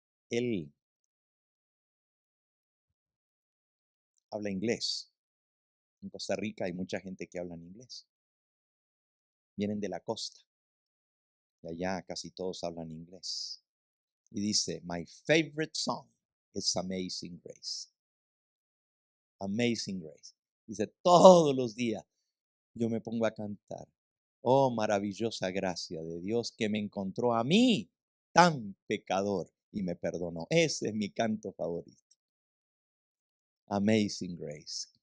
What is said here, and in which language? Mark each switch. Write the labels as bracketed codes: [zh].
[es] Él habla inglés. En Costa Rica hay mucha gente que habla en inglés. Vienen de la costa. Y allá casi todos hablan inglés. Y dice: [en] my favorite song is Amazing Grace. Amazing Grace. [es] Dice: todos los días yo me pongo a cantar. Oh, maravillosa gracia de Dios que me encontró a mí, tan pecador, y me perdonó. Ese es mi canto favorito. Amazing Grace.